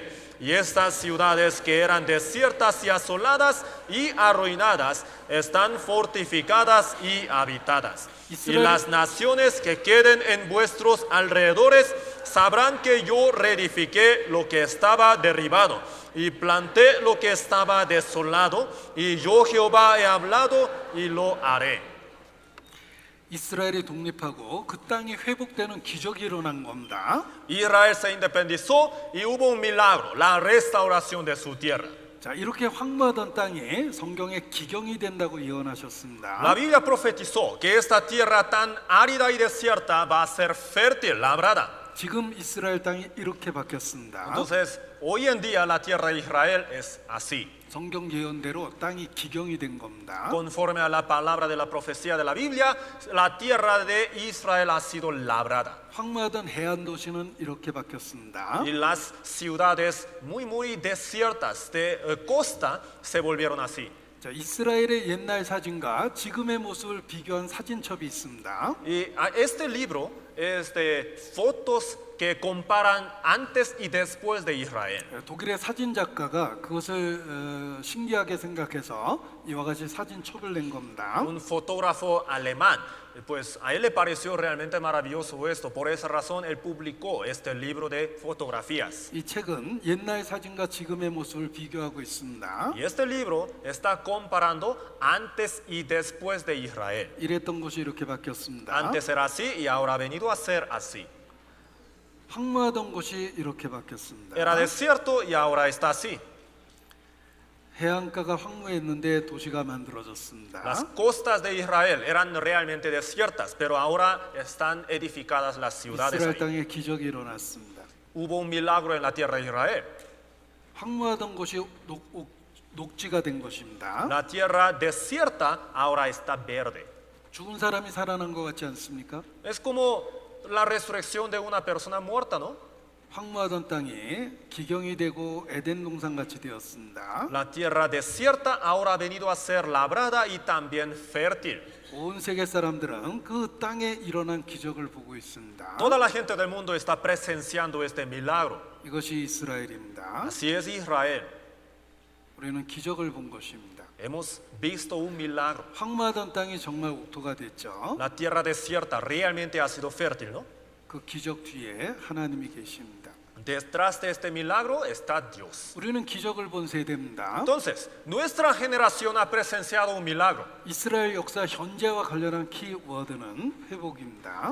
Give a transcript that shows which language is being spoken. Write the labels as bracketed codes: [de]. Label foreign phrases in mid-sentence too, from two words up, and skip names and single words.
[es] Y estas ciudades que eran desiertas y asoladas y arruinadas están fortificadas y habitadas. Y las naciones que queden en vuestros alrededores sabrán que yo reedifiqué lo que estaba derribado y planté lo que estaba desolado, y yo Jehová he hablado y lo haré. [ko] 이스라엘이 독립하고 그 땅이 회복되는 기적이 일어난 겁니다. [es] Israel se independizó y hubo un milagro, la restauración de su tierra. [ko] 자, 이렇게 황무하던 땅이 성경에 기경이 된다고 [es] La [ko] 예언하셨습니다. [es] Biblia profetizó que esta tierra tan árida y desierta va a ser fértil, labrada. [ko] 지금 이스라엘 땅이 이렇게 바뀌었습니다. [es] Entonces, hoy en día la tierra de Israel es así. [ko] 성경 예언대로 땅이 기경이 된 겁니다. [es] Conforme a la palabra de la profecía de la Biblia, la tierra de Israel ha sido labrada. [ko] 황무하던 해안 도시는 이렇게 바뀌었습니다. [es] Y las ciudades muy desiertas de costa se volvieron así. [ko] 자, 이스라엘의 옛날 사진과 지금의 모습을 비교한 사진첩이 있습니다. [es] Y este libro es de fotos que comparan antes y después de Israel. [ko] 독일의 사진 작가가 그것을 신기하게 생각해서 이와 같이 사진첩을 낸 겁니다. [es] Un fotógrafo alemán, pues a él le pareció realmente maravilloso esto. Por esa razón él publicó este libro de fotografías. [ko] 이 책은 옛날 사진과 지금의 모습을 비교하고 있습니다. [es] Y este libro está comparando antes y después de Israel. [ko] 이랬던 곳이 이렇게 바뀌었습니다. [es] Antes era así y ahora ha venido a ser así. [ko] 황무하던 곳이 이렇게 바뀌었습니다. [es] Era desierto y ahora está así. [ko] 해안가가 황무했는데 도시가 만들어졌습니다. [es] Las costas de Israel eran realmente desiertas, pero ahora están edificadas las ciudades [ko] 이스라엘 [es] ahí. [ko] 땅에 기적이 일어났습니다. [es] Hubo un milagro en la tierra de Israel. [ko] 황무하던 곳이 녹지가 된 것입니다. [es] La tierra desierta ahora está verde. [ko] 죽은 사람이 살아난 것 같지 않습니까? [es] Es como la resurrección de una persona muerta, ¿no? [ko] 황무하던 땅이 기경이 되고 에덴 동산같이 되었습니다. [es] La tierra desierta ahora ha venido a ser labrada y también fértil. [ko] 온 세계 사람들은 그 땅에 일어난 기적을 보고 있습니다. [es] Toda la gente del mundo está presenciando este milagro. [ko] 이것이 이스라엘입니다. [es] Así es Israel. [ko] 우리는 기적을 본 것입니다. [es] Hemos visto un milagro. [ko] 황무하던 땅이 정말 옥토가 됐죠. [es] La tierra desierta realmente ha sido fértil, ¿no? [ko] 그 기적 뒤에 하나님이 계십니다. [es] Detrás de este milagro está Dios. [ko] 우리는 기적을 본 세대입니다. [es] Entonces, nuestra generación ha presenciado un milagro. [ko] 이스라엘 역사 현재와 관련한 키워드는 회복입니다.